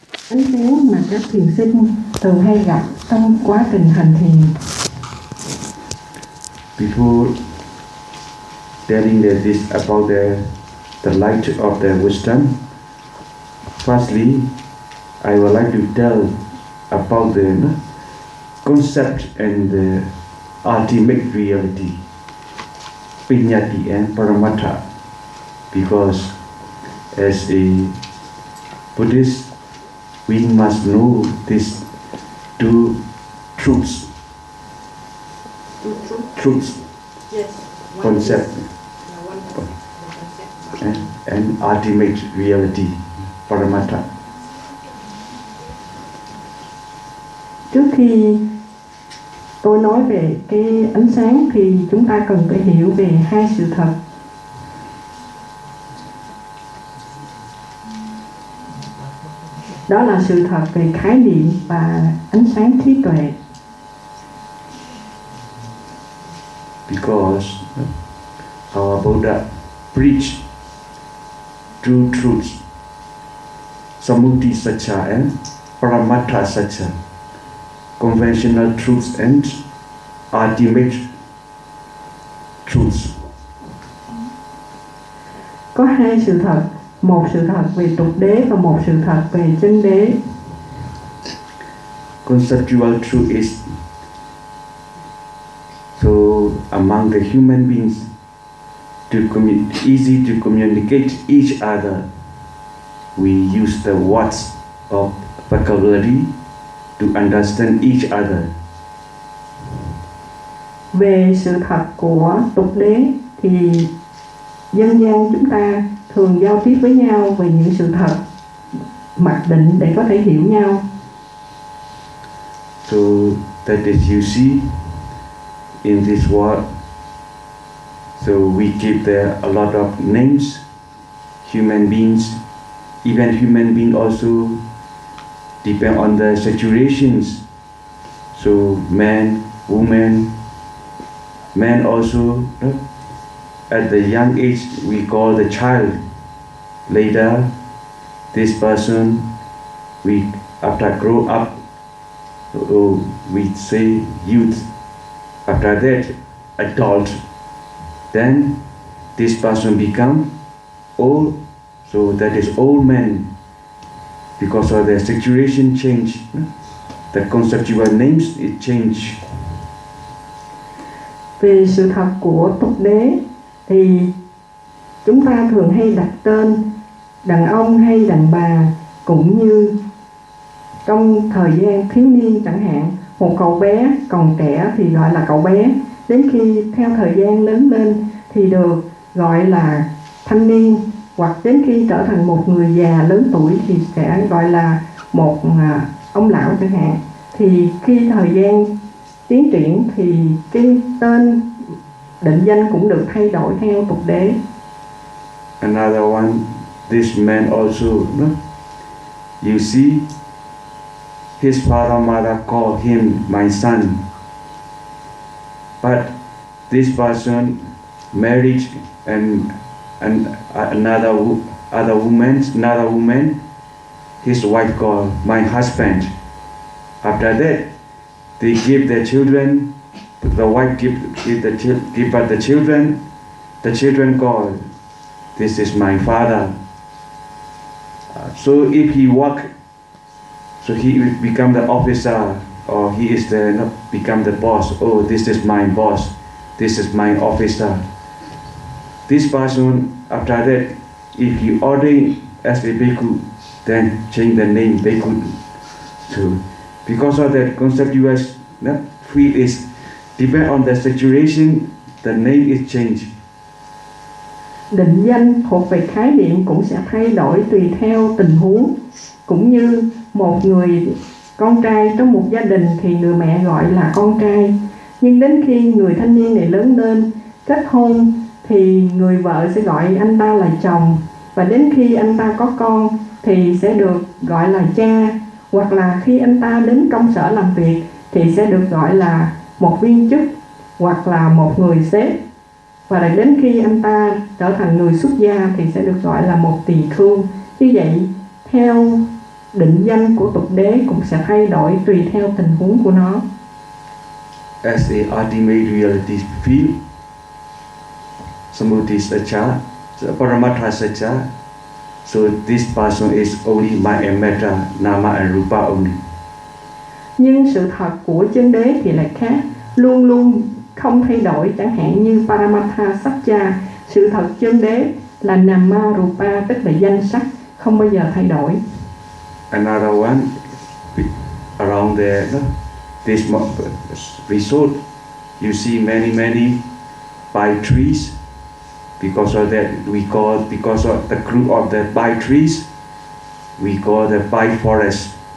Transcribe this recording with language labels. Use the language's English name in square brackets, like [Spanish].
[Vietnamese] Bánh xéo mà các thiền sinh thường hay gặp trong quá trình hành thiền. [English] Before telling the this about the light of the wisdom, firstly, I would like to tell about the concept and the ultimate reality, Piññatti and Paramattha. Because as a Buddhist, we must know these two truths. Truths. Yes. Concept. And ultimate reality, Paramattha. [Vietnamese] Trước khi tôi nói về cái ánh sáng thì chúng ta cần phải hiểu về hai sự thật. Đó là sự thật về khái niệm và ánh sáng trí tuệ. [English] Because our Buddha preached two truths, Samuti Satcha and Paramattha Satcha, conventional truths and ultimate truths. [Vietnamese] Có hai sự thật, một sự thật về tục đế và một sự thật về chân đế. [English] Conceptual truth is, so among the human beings, easy to communicate each other, we use the words of vocabulary to understand each other. [Vietnamese] Về sự thật của tục đế thì dân gian chúng ta thường giao tiếp với nhau về những sự thật mặc định để có thể hiểu nhau. [English] So that is you see in this world. So we give there a lot of names, human beings, even human beings also depend on the situations. So man, woman, man also, at the young age we call the child. Later, this person, we after grow up, we say youth. After that, adult. Then this person become old, so that is old man. Because of their situation change, the conceptual names it change. [Vietnamese] Về sự thật của tục đế thì chúng ta thường hay đặt tên đàn ông hay đàn bà, cũng như trong thời gian thiếu niên chẳng hạn, một cậu bé còn trẻ thì gọi là cậu bé, đến khi theo thời gian lớn lên thì được gọi là thanh niên, hoặc đến khi trở thành một người già lớn tuổi thì sẽ gọi là một ông lão chẳng hạn. Thì khi thời gian tiến triển thì cái tên định danh cũng được thay đổi theo tục đế. [English] Another one, this man also, you see, his father mother call him my son, but this person marriage and another woman, his wife called my husband. After that, they give their children. The wife give the children. The children call, this is my father. So if he work, so he become the officer, or he is the become the boss. Oh, this is my boss. This is my officer. This person, after that, if he ordain as a bhikkhu, then change the name bhikkhu. So, because of that concept, US free is depend on the situation, the name is changed. [Vietnamese] Định danh thuộc về khái niệm cũng sẽ thay đổi tùy theo tình huống. Cũng như một người con trai trong một gia đình thì người mẹ gọi là con trai. Nhưng đến khi người thanh niên này lớn lên, kết hôn thì người vợ sẽ gọi anh ta là chồng, và đến khi anh ta có con thì sẽ được gọi là cha, hoặc là khi anh ta đến công sở làm việc thì sẽ được gọi là một viên chức hoặc là một người sếp, và lại đến khi anh ta trở thành người xuất gia thì sẽ được gọi là một tỳ khưu. Như vậy, theo định danh của tục đế cũng sẽ thay đổi tùy theo tình huống của nó. [English] As the ultimate reality field, Samudhi Sacca, Paramattha Sacca, so this person is only mind and matter, nama and rupa only. [Vietnamese] Nhưng sự thật của chân đế thì lại khác, luôn luôn không thay đổi, chẳng hạn như Paramattha Sacca, sự thật chân đế là nama rupa, tức là danh sắc, không bao giờ thay đổi. [English] Another one around there, no? This resort, you see many pine trees. Because of that, because of the group of the pine trees, we call the pine forest.